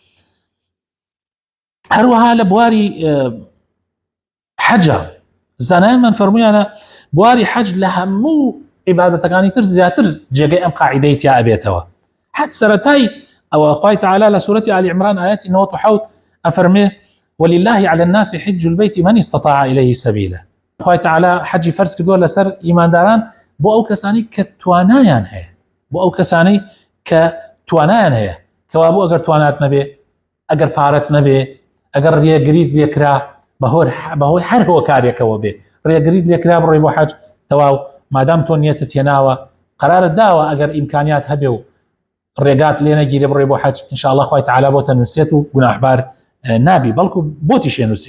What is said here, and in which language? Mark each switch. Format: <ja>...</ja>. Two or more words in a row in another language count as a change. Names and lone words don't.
<ckb>هەروەها لە بواری حەجە زانایانمان فەرموویانە بواری حەج لە هەموو عیبادەتەکانی تر زیاتر جێگەی ئەم قاعیدەی تیا ئەبێتەوە. حەج سەرەتای ئەوە خوای تەعالا لە سوورەتی آل عیمران ئاەتی 97 ئەفەرمێ</ckb> <ar>ولله على الناس حج البيت من استطاع إليه سبيلا.</ar> <ckb>خوای تەعالا حەجی فەرز کردووە لەسەر ئیمانداران بۆ ئەو کەسانی کە توانایان هەیە، بۆ ئەو کەسانی کە توانایان هەیە، کەوا بوو ئەگەر توانات نەبێ، ئەگەر پارەت نەبێ، ئەگەر ڕێگریت لێکرا بەهۆی هەر هۆکارێکەوە بێ، ڕێگریت لێکرا بڕۆی بۆ حەج تەواو مادام تۆ نیەتت هێناوە قەرارت داوە ئەگەر ئیمکانیات هەبێ و ڕێگات لێ نەگیرێ بڕۆی بۆ حەج ئینشاءالله خوای تەعالا بۆتە نووسێت و گوناحبار نابی، بەڵکو بۆتیش نووسێ.</ckb>